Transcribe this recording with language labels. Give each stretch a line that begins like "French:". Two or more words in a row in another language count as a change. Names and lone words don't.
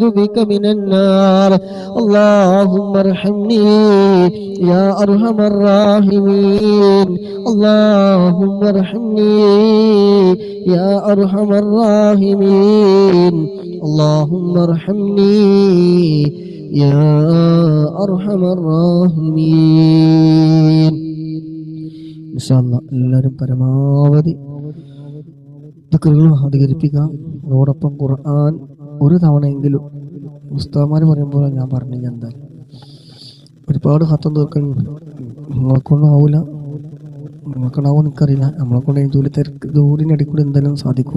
Arabic: بك من النار اللهم ارحمني يا أرحم الراحمين اللهم ارحمني يا أرحم الراحمين اللهم ارحمني يا أرحم الراحمين
Malayalam: ഇൻഷാല്ലാഹ് എല്ലാവരും പരമാവധി ദിക്റുകൾ അധികരിപ്പിക്കുക. അതോടൊപ്പം ഖുർആൻ ഒരു തവണയെങ്കിലും ഉസ്താദ്മാർ പറയുമ്പോൾ ഞാൻ പറഞ്ഞു എന്തായാലും ഒരുപാട് ഹത്തം തീർക്കാൻ നിങ്ങളെക്കൊണ്ടാവില്ല, നിങ്ങൾക്കുണ്ടാവും എനിക്കറിയില്ല, നമ്മളെക്കൊണ്ട് ജോലി ജോലിനടിയിൽ കൂടി എന്തായാലും സാധിക്കൂല.